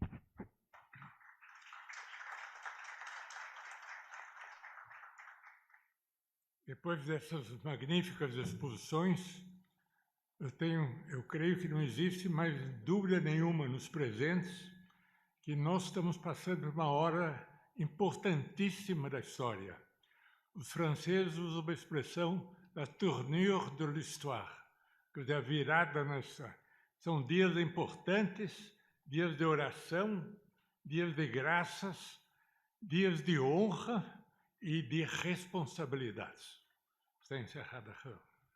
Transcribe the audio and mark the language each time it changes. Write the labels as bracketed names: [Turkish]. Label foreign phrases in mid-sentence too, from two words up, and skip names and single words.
[Portuguese] Depois dessas magníficas exposições, eu creio que não existe mais dúvida nenhuma nos presentes que nós estamos passando por uma hora importantíssima da história. Os franceses usam uma expressão [French] la tournure de l'histoire, [Portuguese] quer dizer, a virada nessa. São dias importantes, dias de oração, dias de graças, dias de honra e de responsabilidades. Está encerrada a reunião.